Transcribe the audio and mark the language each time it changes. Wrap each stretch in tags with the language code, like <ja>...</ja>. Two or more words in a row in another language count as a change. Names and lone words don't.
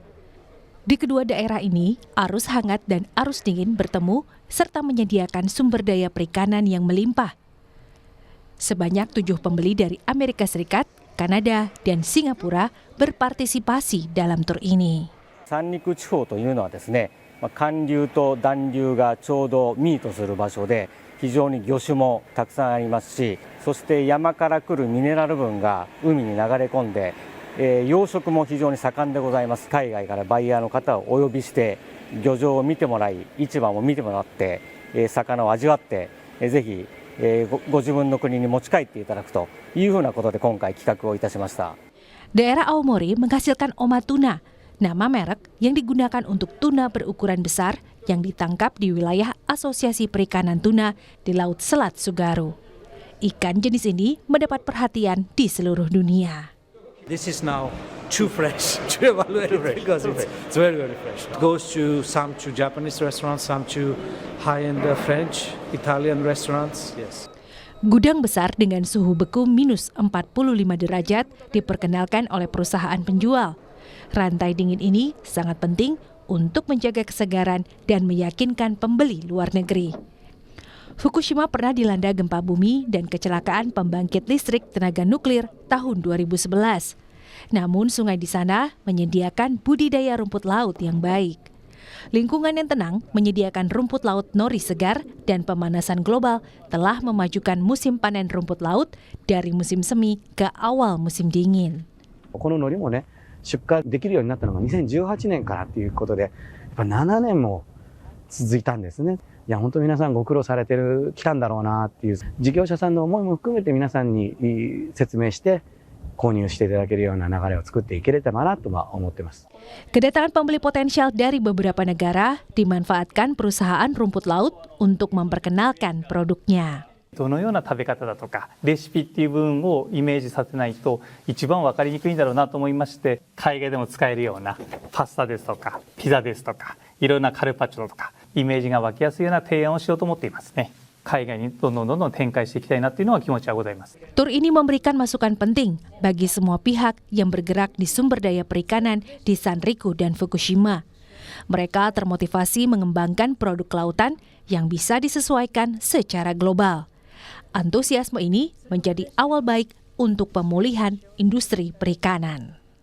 <id>Di kedua daerah ini, arus hangat dan arus dingin bertemu serta menyediakan sumber daya perikanan yang melimpah. Sebanyak 7 pembeli dari Amerika Serikat, Kanada, dan Singapura berpartisipasi dalam tur ini.</id> <ja>三陸地方というのはですね、寒流と暖流がちょうどミートする場所で非常に魚種もたくさんありますし、そして山から来るミネラル分が海に流れ込んで、養殖も非常に盛んでございます。海外からバイヤーの方をお呼びして漁場を見てもらい、市場も見てもらって、魚を味わってぜひご自分の国に持ち帰っていただくというふうなことで今回企画をいたしました。</ja> <id>Daerah Aomori menghasilkan oma tuna, nama merek yang digunakan untuk tuna berukuran besar yang ditangkap di wilayah Asosiasi Perikanan Tuna di Laut Selat Tsugaru. Ikan jenis ini mendapat perhatian di seluruh dunia.</id> <en>This is now too fresh to evaluate because it's very, very fresh. It goes to some to Japanese restaurants, some to high-end French, Italian restaurants. Yes.</en> <id>Gudang besar dengan suhu beku minus 45 derajat diperkenalkan oleh perusahaan penjual. Rantai dingin ini sangat penting untuk menjaga kesegaran dan meyakinkan pembeli luar negeri. Fukushima pernah dilanda gempa bumi dan kecelakaan pembangkit listrik tenaga nuklir tahun 2011. Namun sungai di sana menyediakan budidaya rumput laut yang baik. Lingkungan yang tenang menyediakan rumput laut nori segar dan pemanasan global telah memajukan musim panen rumput laut dari musim semi ke awal musim dingin.</id> <ja>この海苔もね、出荷できるようになったのが2018年からということで、やっぱ7年も続いたんですね。いや本当皆さんご苦労されてる期間だろうなっていう、事業者さんの思いも含めて皆さんに説明して購入していただけるような流れを作っていければなと思ってます。</ja> <id>Kedatangan pembeli potensial dari beberapa negara dimanfaatkan perusahaan rumput laut untuk memperkenalkan produknya.</id> <ja>どのような食べ方だとかレシピっていう部分をイメージさせないと一番分かりにくいんだろうなと思いまして、海外でも使えるようなパスタですとかピザですとかいろんなカルパチョとかイメージが湧きやすいような提案をしようと思っていますね。海外にどんどん展開していきたいなっていうのは気持ちはございます。</ja> <id>Tur ini memberikan masukan penting bagi semua pihak yang bergerak di sumber daya perikanan di Sanriku dan Fukushima. Mereka termotivasi mengembangkan produk kelautan yang bisa disesuaikan secara global. Antusiasme ini menjadi awal baik untuk pemulihan industri perikanan.</id>